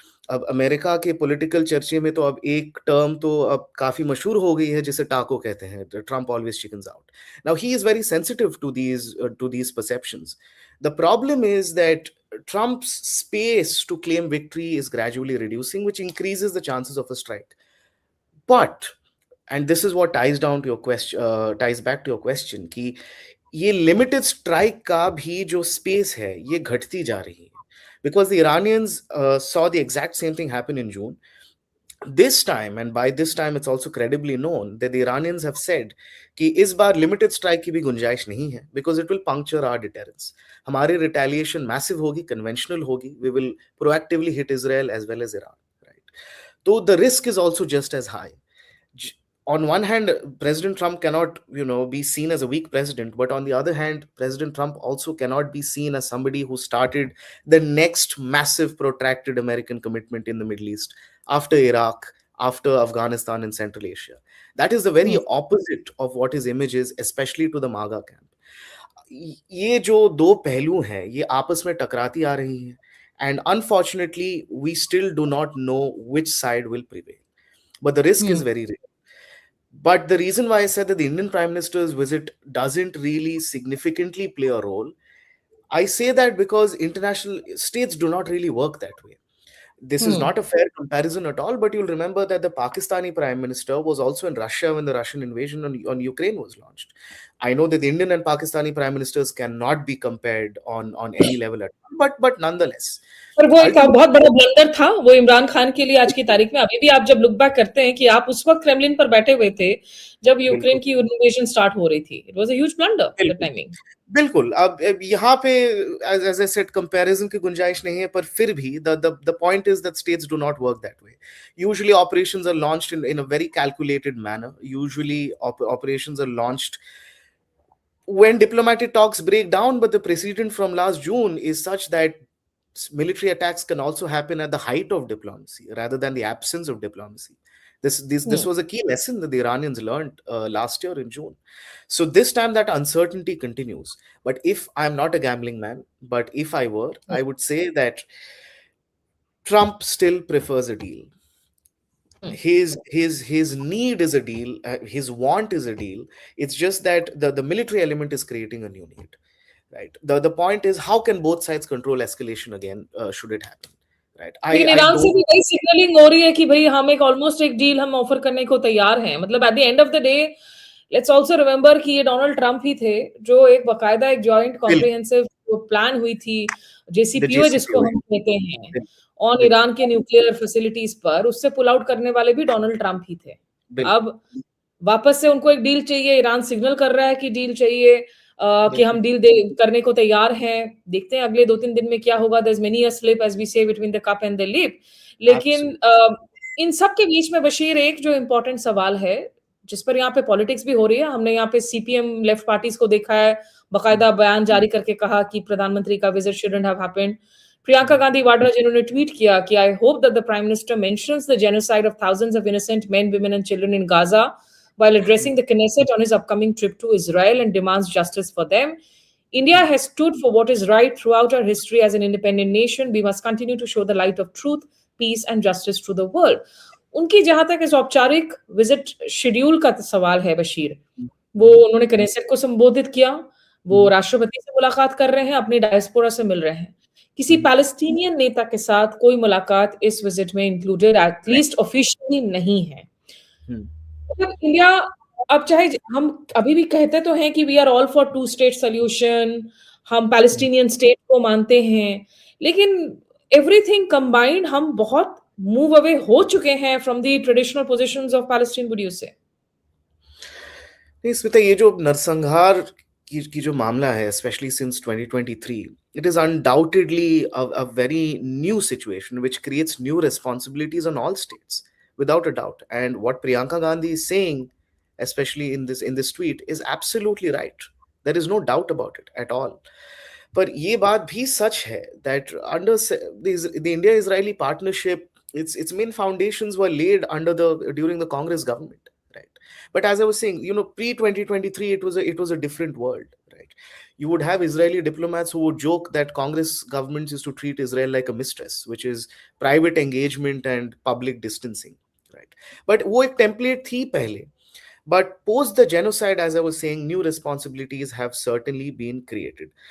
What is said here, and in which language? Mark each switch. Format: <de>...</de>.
<hi>अब अमेरिका के पॉलिटिकल चर्चे में तो अब एक टर्म तो अब काफी मशहूर हो गई है जिसे टाको कहते हैं, Trump</hi> <en>Always chickens out. Now he is very sensitive to these perceptions. The problem is that Trump's space to claim victory is gradually reducing, which increases the chances of a strike. But, and this is what ties back to your question,</en> <hi>कि ये limited strike का भी जो space है ये घटती जा रही है,</hi> <en>because the Iranians saw the exact same thing happen in June. This time, and by this time it's also credibly known that the Iranians have said</en> <hi>कि इस बार limited strike की भी गुंजाइश नहीं है,</hi> <en>because it will puncture our deterrence.</en> <hi>हमारी retaliation massive होगी, conventional होगी,</hi> <en>we will proactively hit Israel as well as Iran, right? So the risk is also just as high. On one hand, President Trump cannot, be seen as a weak president, but on the other hand, President Trump also cannot be seen as somebody who started the next massive protracted American commitment in the Middle East after Iraq, after Afghanistan and Central Asia. That is the very opposite of what his image is, especially to the MAGA camp.</en> <hi>ये जो दो पहलू हैं, ये आपस में टकराती आ रही हैं,</hi> <en>and unfortunately, we still do not know which side will prevail. But the risk is very real. But the reason why I said that the Indian Prime Minister's visit doesn't really significantly play a role, I say that because international states do not really work that way. This is not a fair comparison at all, but you'll remember that the Pakistani Prime Minister was also in Russia when the Russian invasion on Ukraine was launched. I know that the Indian and Pakistani Prime Ministers cannot be compared on any level at all, but nonetheless.</en> <hi>पर वो एक बहुत बड़ा blunder था वो इमरान खान के लिए आज की तारीख में. अभी भी आप जब</hi> <en>look back</en> <hi>करते हैं कि आप उस वक्त क्रेमलिन पर बैठे हुए थे जब यूक्रेन की इन्वेजन स्टार्ट हो रही थी.</hi> <en>It was a huge blunder the timing.</en> <hi>बिल्कुल. अब यहाँ पे</hi> <en>as I said, comparison</en> <hi>की गुंजाइश नहीं है, पर फिर भी</hi> <en>the point is that states do not work that way. Usually operations are launched in a very calculated manner. Usually operations are launched when diplomatic talks break down, but the precedent from last June is such that military attacks can also happen at the height of diplomacy rather than the absence of diplomacy. This was a key lesson that the Iranians learned last year in June. So this time that uncertainty continues. But if I'm not a gambling man, but if I were, I would say that Trump still prefers a deal. His need is a deal. His want is a deal. It's just that the military element is creating a new need. Right. The point is, how can both sides control escalation again? Should it happen? Right.</en> <hi>लेकिन Iran से भी वही signalling हो रही है कि भाई हम एक</hi> <en>almost</en> <hi>एक डील हम ऑफर करने को तैयार हैं. मतलब</hi> <en>at the end of the day let's also remember</en> <hi>कि ये डोनाल्ड ट्रम्प ही थे जो एक बकायदा एक जॉइंट कॉम्प्रिहेंसिव प्लान हुई थी JCPOA जिसको हम कहते हैं ऑन ईरान के न्यूक्लियर फैसिलिटीज पर, उससे</hi> <en>pull out</en> <hi>करने वाले भी डोनाल्ड ट्रम्प ही थे. अब वापस से उनको एक डील चाहिए. ईरान सिग्नल कर रहा है कि डील चाहिए, कि हम डील करने को तैयार हैं. देखते हैं अगले 2-3 दिन में क्या होगा.</hi> <en>there's many a slip as we say between the cup and the lip.</en> <hi>लेकिन इन सब के बीच में बशीर एक जो इम्पोर्टेंट सवाल है जिस पर यहाँ पे पॉलिटिक्स भी हो रही है. हमने यहाँ पे CPM लेफ्ट पार्टीज को देखा है बकायदा बयान जारी करके कहा कि प्रधानमंत्री का visit</hi> <en>shouldn't have happened. Priyanka Gandhi Vadra</en> <hi>जिन्होंने ट्वीट किया कि</hi> <en>I hope that the prime minister mentions the genocide of thousands of innocent men, women and children in Gaza while addressing the Knesset on his upcoming trip to Israel and demands justice for them. India has stood for what is right throughout our history as an independent nation. We must continue to show the light of truth, peace and justice to the world.</en> <hi>उनकी जहां तक इस औपचारिक visit schedule का सवाल है बशीर, वो उन्होंने कनेसेट को संबोधित किया, वो राष्ट्रपति से मुलाकात कर रहे हैं, अपनी डायस्पोरा से मिल रहे हैं। किसी पैलेस्टीनियन नेता के साथ कोई मुलाकात इस विजिट में इंक्लूडेड</hi> <en>at least officially</en> <hi>नहीं है। मतलब इंडिया, अब चाहे हम अभी भी कहते तो हैं कि</hi> <en>we are all for two state solution,</en> <hi>हम पैलेस्टीनियन स्टेट को मानते हैं, लेकिन</hi> <en>everything combined</en> <hi>हम बहुत</hi> <en>move away</en> <hi>हो चुके हैं</hi> <en>From the traditional positions of Palestine, would you say?</en> <hi>नहीं स्मिता, ये जो नरसंहार की जो मामला है,</hi> <en>Specially since 2023, it is undoubtedly a very new situation which creates new responsibilities on all states, without a doubt. And what Priyanka Gandhi is saying, especially in this tweet, is absolutely right. There is no doubt about it at all.</en> <hi>पर ये बात भी सच है</hi> <en>that under the India-Israeli partnership, its main foundations were laid during the Congress government, right? But as I was saying, pre-2023, it was a different world, right? You would have Israeli diplomats who would joke that Congress governments used to treat Israel like a mistress, which is private engagement and public distancing, right? But</en> <hi>वो एक</hi> <en>template</en> <hi>थी पहले.</hi> <en>But post the genocide, as I was saying, new responsibilities have certainly been created.</en>